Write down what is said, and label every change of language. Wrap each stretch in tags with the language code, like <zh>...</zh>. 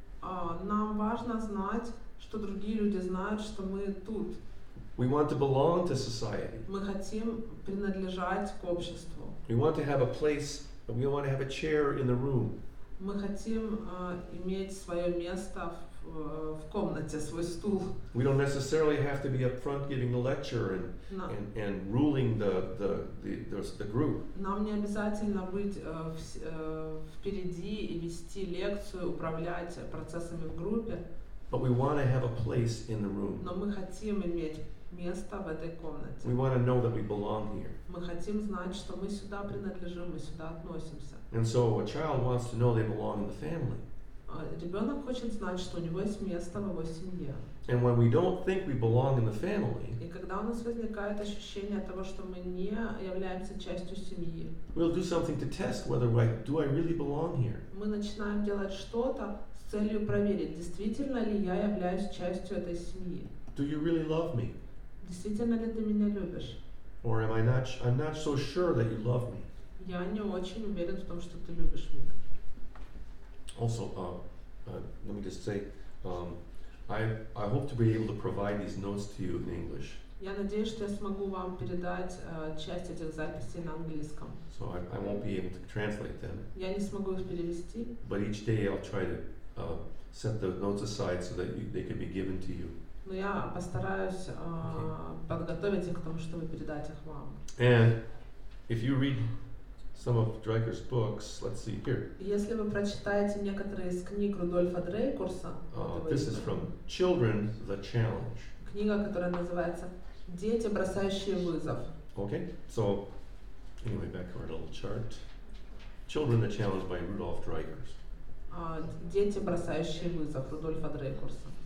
<ru>Нам важно знать, что другие люди знают, что мы тут.</ru> <en>We want to belong to society.</en> <ru>Мы хотим принадлежать к обществу.</ru> <en>We want to have a place, we want to have a chair in the room.</en> <ru>Мы хотим иметь свое место в комнате, свой стул.</ru> <en>We don't necessarily have to be up front giving the lecture</en> <ru>На-</ru> <en>and ruling the group.</en> <ru>Нам не обязательно быть впереди и вести лекцию, управлять процессами в группе,</ru> <en>But we want to have a place in the room.</en> <ru>но мы хотим иметь место в этой комнате.</ru> <en>We want to know that we belong here.</en> <ru>Мы хотим знать, что мы сюда принадлежим, мы сюда относимся.</ru> <en>And so a child wants to know they belong in the family.</en> <ru>Ребенок хочет знать, что у него есть место в его семье.</ru> <en>And when we don't think we belong in the family,</en> <ru>И когда у нас возникает ощущение того, что мы не являемся частью семьи,</ru> <en>we'll do something to test whether do I really belong here.</en> <ru>мы начинаем делать что-то с целью проверить, действительно ли я являюсь частью этой семьи.</ru> <en>Do you really love me?</en> <ru>Действительно ли ты меня любишь?</ru> <en>Or I'm not so sure that you love me.</en> <ru>Я не очень уверен в том, что ты любишь меня.</ru> <en>Also, let me just say, I hope to be able to provide these notes to you in English.</en> <ru>Я надеюсь, что я смогу вам передать часть этих записей на английском.</ru> <en>So I won't be able to translate them,</en> <ru>Я не смогу их перевести,</ru> <en>but each day I'll try to set the notes aside so that they can be given to you.</en> <ru>но я постараюсь подготовить их к тому, чтобы передать их вам.</ru> <en>And if you read some of Dreiker's books, let's see here.</en> <ru>Если вы прочитаете некоторые из книг Рудольфа Дрейкурса, вот его</ru> <en>This is</en> <ru>имя,</ru> <en>from Children, the Challenge.</en> <ru>книга, которая называется «Дети, бросающие вызов».</ru> <en>Okay, so anyway, back to our little chart. Children, the Challenge by Rudolf Dreikurs.</en> <ru>«Дети, бросающие вызов» Рудольфа Дрейкурса.</ru>